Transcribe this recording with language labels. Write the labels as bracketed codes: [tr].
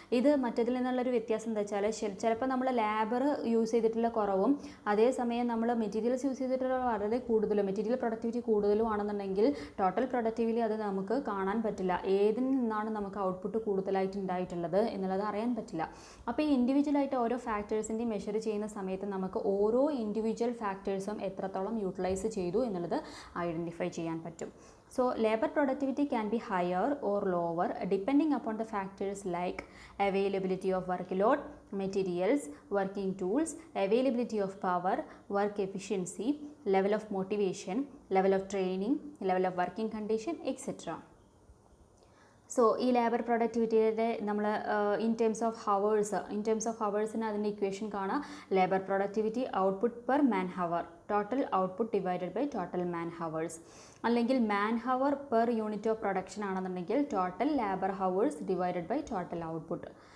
[ml] ഇത് മറ്റതിൽ നിന്നുള്ളൊരു വ്യത്യാസം എന്താ വെച്ചാൽ, ചിലപ്പോൾ നമ്മൾ ലേബർ യൂസ് ചെയ്തിട്ടുള്ള കുറവും അതേസമയം നമ്മൾ മെറ്റീരിയൽസ് യൂസ് ചെയ്തിട്ടുള്ള വളരെ കൂടുതലും, മെറ്റീരിയൽ പ്രൊഡക്ടിവിറ്റി കൂടുതലും ആണെന്നുണ്ടെങ്കിൽ ടോട്ടൽ പ്രൊഡക്ടിവിറ്റി അത് നമുക്ക് കാണാൻ പറ്റില്ല. ഏതിന് നിന്നാണ് നമുക്ക് ഔട്ട്പുട്ട് കൂടുതലായിട്ട് ഉണ്ടായിട്ടുള്ളത് എന്നുള്ളത് അറിയാൻ പറ്റില്ല. അപ്പോൾ ഈ ഇൻഡിവിജ്വലായിട്ട് ഓരോ ഫാക്ടേഴ്സിൻ്റെയും മെഷർ ചെയ്യുന്ന സമയത്ത് നമുക്ക് ഓരോ ഇൻഡിവിജ്വൽ ഫാക്ടേഴ്സും എത്രത്തോളം യൂട്ടിലൈസ് ചെയ്തു എന്നുള്ളത് ഐഡൻറ്റിഫൈ ചെയ്യാൻ പറ്റും. [en] So labor productivity can be higher or lower depending upon the factors like availability of workload, materials, working tools, availability of power, work efficiency, level of motivation, level of training, level of working condition, etc. [ml] So ഈ labour പ്രൊഡക്ടിവിറ്റിയുടെ നമ്മൾ [en] in terms of [ml] ഹവേഴ്സിന് അതിൻ്റെ equation കാണാം. [en] Labour productivity output per man hour, total output divided by total man hours. അല്ലെങ്കിൽ man hour per unit of production [ml] ആണെന്നുണ്ടെങ്കിൽ [en] Total labour hours divided by total output.